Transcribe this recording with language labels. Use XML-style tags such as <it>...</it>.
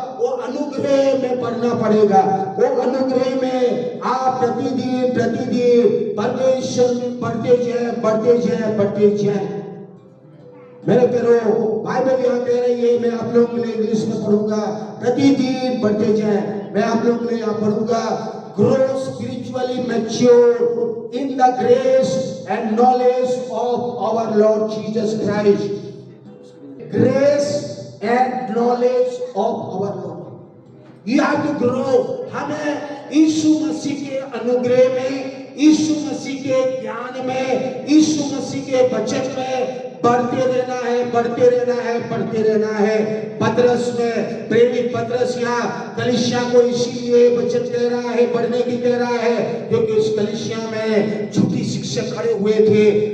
<hi>वो अनुग्रह में बढ़ना पड़ेगा। वो अनुग्रह में आप प्रतिदिन प्रतिदिन परमेश्वर में बढ़ते जाए, बढ़ते जाए, बढ़ते जाए। मेरे प्यारो, बाइबल यहाँ कह रही है, मैं आप लोगों के लिए इंग्लिश में पढ़ूंगा, प्रतिदिन बढ़ते जाए। मैं आप लोगों के लिए यहाँ पढ़ूंगा,</hi> <en>grow spiritually mature in the grace and knowledge of our Lord Jesus Christ. Grace and knowledge of our Lord. You have to grow.</en> <hi>हमें यीशु मसीह के अनुग्रह में, यीशु मसीह के ज्ञान में, यीशु मसीह के वचन में बढ़ते रहना है, बढ़ते रहना है, बढ़ते रहना है। पतरस में, प्रेरित पतरस यहाँ कलीसिया को इसीलिए वचन कह रहा है, बढ़ने की कह रहा है, क्योंकि उस कलीसिया में झूठी शिक्षक खड़े हुए थे।</hi>